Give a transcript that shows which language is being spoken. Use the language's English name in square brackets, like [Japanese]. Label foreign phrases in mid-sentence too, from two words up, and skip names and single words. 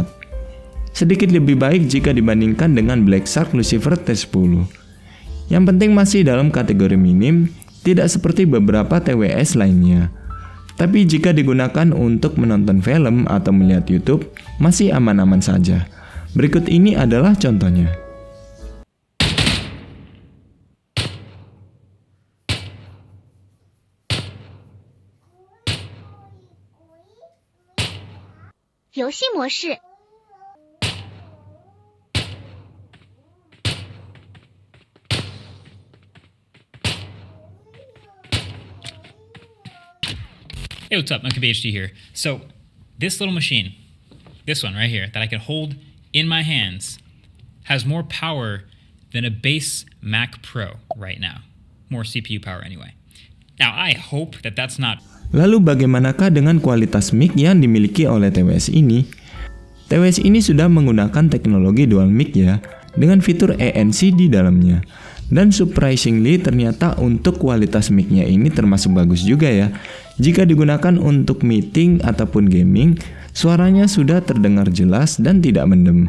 [Indonesian] Sedikit lebih baik jika dibandingkan dengan Black Shark Lucifer T10. Yang penting masih dalam kategori minim, tidak seperti beberapa TWS lainnya. Tapi jika digunakan untuk menonton film atau melihat YouTube, masih aman-aman saja. Berikut ini adalah contohnya. [Chinese] 游戏模式。 [English] Hey, what's up? MKBHD here. So, this little machine, this one right here, that I can hold in my hands, has more power than a base Mac Pro right now. More CPU power anyway. Now, I hope that that's not... [Indonesian] Lalu bagaimanakah dengan kualitas mic yang dimiliki oleh TWS ini? TWS ini sudah menggunakan teknologi dual mic ya, dengan fitur ANC di dalamnya. Dan surprisingly ternyata untuk kualitas mic-nya ini termasuk bagus juga ya. Jika digunakan untuk meeting ataupun gaming, suaranya sudah terdengar jelas dan tidak mendem.